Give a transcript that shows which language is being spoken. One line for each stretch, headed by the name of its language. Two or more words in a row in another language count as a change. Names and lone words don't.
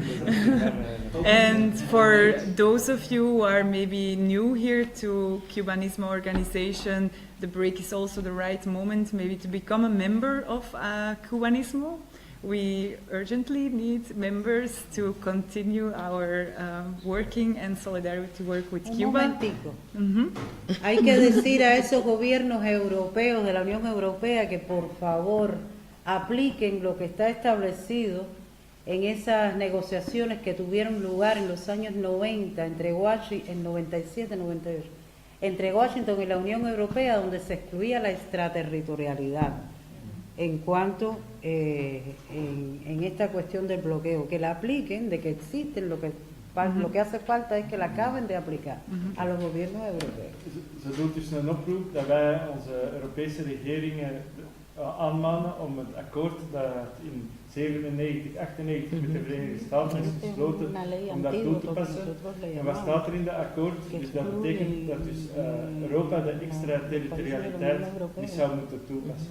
English: And for those of you who are maybe new here to Cubanismo organization, the break is also the right moment maybe to become a member of Cubanismo. we urgently need members to continue our working and solidarity work with
Spanish: Un
English: Cuba.
Spanish: momentico. Mhm. Hay que decir a esos gobiernos europeos de la Unión Europea que por favor apliquen lo que está establecido en esas negociaciones que tuvieron lugar en los años 90 entre Washington, en 97, 98, entre Washington y la Unión Europea, donde se excluía la extraterritorialidad en cuanto en esta cuestión del bloqueo, que la apliquen, de que existen, lo que hace falta es que la acaben de aplicar a los gobiernos europeos.
Dutch: Ze doet dus een oproep dat wij onze Europese regeringen aanmanen om het akkoord dat in 97, 98 met de Verenigde Staten is gesloten, om dat toe te passen. En wat staat er in dat akkoord? Dus dat betekent dat dus Europa de extraterritorialiteit niet zou moeten toepassen.